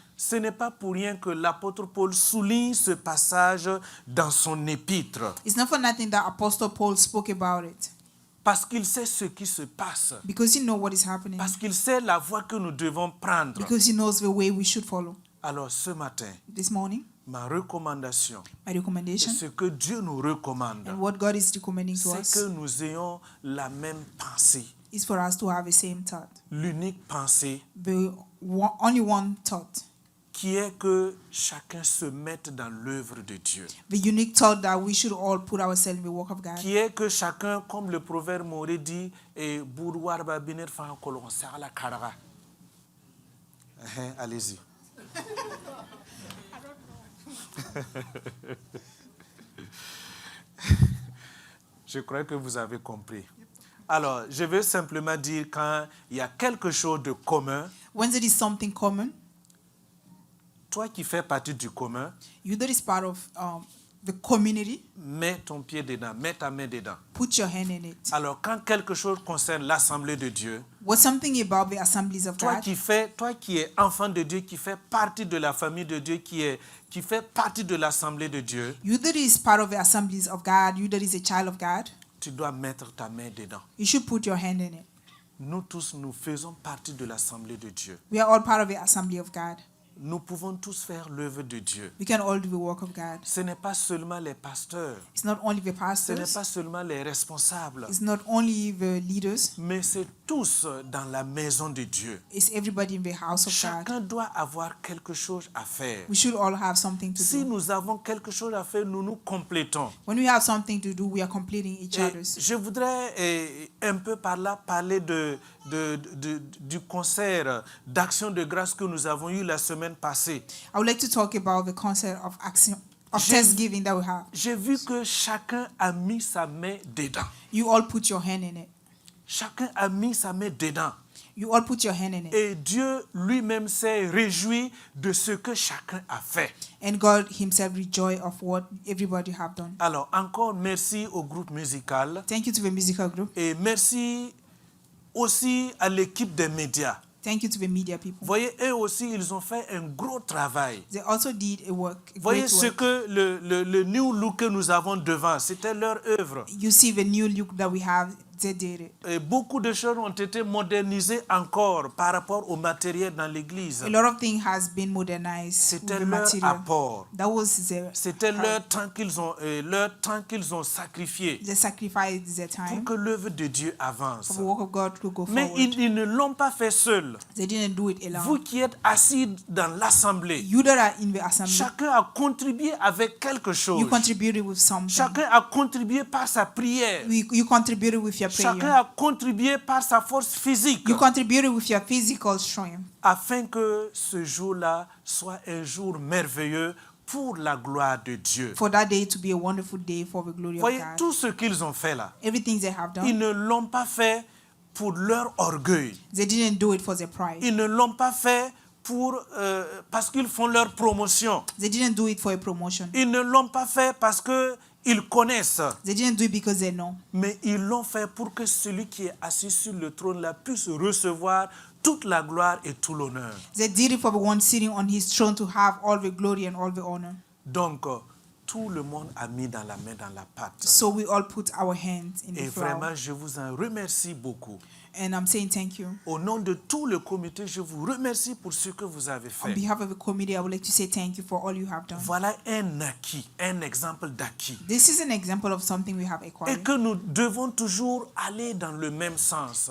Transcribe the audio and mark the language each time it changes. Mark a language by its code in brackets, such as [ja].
[fr] Ce n'est pas pour rien que l'apôtre Paul souligne ce passage dans son épître. [en] It's not for nothing that Apostle Paul spoke about it. [fr] Parce qu'il sait ce qui se passe. [en] Because he knows what is happening. [fr] Parce qu'il sait la voie que nous devons prendre. [en] Because he knows the way we should follow. [fr] Alors ce matin, [en] This morning, [fr] ma recommandation, [en] my recommendation, [fr] ce que Dieu nous recommande, [en] and what God is recommending to [fr] c'est [en] us, [fr] que nous ayons la même pensée, [en] is for us to have the same thought. [fr] l'unique pensée, [en] Only one thought. [fr] qui est que chacun se mette dans l'œuvre de Dieu. [en] The unique thought that we should all put ourselves in the work of God. [fr] Qui est que chacun, comme le proverbe m'aurait dit, et boudoir ba binir fan kolon la karaga. Allez-y. Je crois que vous avez compris. Alors, je veux simplement dire quand il y a quelque chose de commun, [en] When there is something common, [fr] toi qui fais partie du commun, [en] you that is part of the community, [fr] mets ton pied dedans, mets ta main dedans. [en] put your hand in it. [fr] Alors, quand quelque chose concerne l'Assemblée de Dieu, [en] What's something about the assemblies of [fr] toi [en] God? [fr] qui es enfant de Dieu, qui fait partie de la famille de Dieu, qui fait partie de l'Assemblée de Dieu, [en] You that is part of the assemblies of God, you that is a child of God, [fr] tu dois mettre ta main dedans. [en] you should put your hand in it. [fr] Nous tous, nous faisons partie de l'Assemblée de Dieu. [en] We are all part of the assembly of God. [fr] Nous pouvons tous faire l'œuvre de Dieu. [en] We can all do the work of God. [fr] Ce n'est pas seulement les pasteurs, [en] It's not only the [fr] ce n'est [en] pastors, [fr] pas seulement les responsables, [en] it's not only the leaders, [fr] mais c'est tous dans la maison de Dieu. [en] it's everybody in the house of God. [fr] Chacun doit avoir quelque chose à faire. [en] We should all have something to [fr] Si [en] do. [fr] nous avons quelque chose à faire, nous nous complétons. [en] When we have something to do, we are completing each [fr] Et [en] other's. [fr] je voudrais un peu par là parler du concert d'action de grâce que nous avons eu la semaine passée. [en] I would like to talk about the concept of action of [fr] J'ai- [en] thanksgiving that we have. [fr] J'ai vu que chacun a mis sa main dedans. [en] You all put your hand in it. [fr] Chacun a mis sa main dedans. [en] You all put your hand in it. [fr] Et Dieu lui-même s'est réjoui de ce que chacun a fait. [en] And God himself rejoiced of what everybody have done. [fr] Alors, encore merci au groupe musical [en] Thank you to the musical group. [fr] et merci aussi à l'équipe des médias. [en] Thank you to the media people. [fr] Voyez, eux aussi, ils ont fait un gros travail. [en] They also did a work, a [fr] Voyez [en] great [fr] ce [en] work. [fr] que le new look que nous avons devant, c'était leur œuvre. [en] You see the new look that we have, they did it. [fr] Et beaucoup de choses ont été modernisées encore par rapport au matériel dans l'église. [en] A lot of things has been modernized with [fr] C'était [en] the [fr] leur [en] material. [fr] apport. [en] That was [fr] C'était leur temps qu'ils ont sacrifié [en] the sacrifice, their [fr] pour [en] time [fr] que l'œuvre de Dieu avance. [en] for the work of God to go [fr] Mais [en] forward. [fr] ils ne l'ont pas fait seuls. [en] They didn't do it alone. [fr] Vous qui êtes assis dans l'assemblée, [en] You that are in the assembly, [fr] chacun a contribué avec quelque chose. [en] you contributed with something. [fr] Chacun a contribué par sa prière. [en] You contributed with your [fr] Chacun [en] prayer. [fr] a contribué par sa force physique [en] You contributed with your physical strength, [fr] afin que ce jour-là soit un jour merveilleux pour la gloire de Dieu. [en] for that day to be a wonderful day for the glory of [fr] Voyez, [en] God. [fr] tout ce qu'ils ont fait là, [en] Everything they have [fr] ils [en] done, [fr] ne l'ont pas fait pour leur orgueil. [en] they didn't do it for their pride. [fr] Ils ne l'ont pas fait parce qu'ils font leur promotion. [en] They didn't do it for a promotion. [fr] Ils ne l'ont pas fait parce qu'ils connaissent. [en] They didn't do it because they know. [fr] Mais ils l'ont fait pour que celui qui est assis sur le trône là puisse recevoir toute la gloire et tout l'honneur. [en] They did it for the one sitting on his throne to have all the glory and all the honor. [fr] Donc, tout le monde a mis dans la main, dans la pâte. [en] So we all put our hands in [fr] Et [en] the flour. [fr] vraiment, je vous en remercie beaucoup. [en] And I'm saying thank you. [fr] Au nom de tout le comité, je vous remercie pour ce que vous avez [en] On [fr] fait. [en] behalf of the committee, I would like to say thank you for all you have done. [fr] Voilà un acquis, un exemple d'acquis. [en] This is an example of something we have [fr] Et [en] acquired. [fr] que nous devons toujours aller dans le même sens.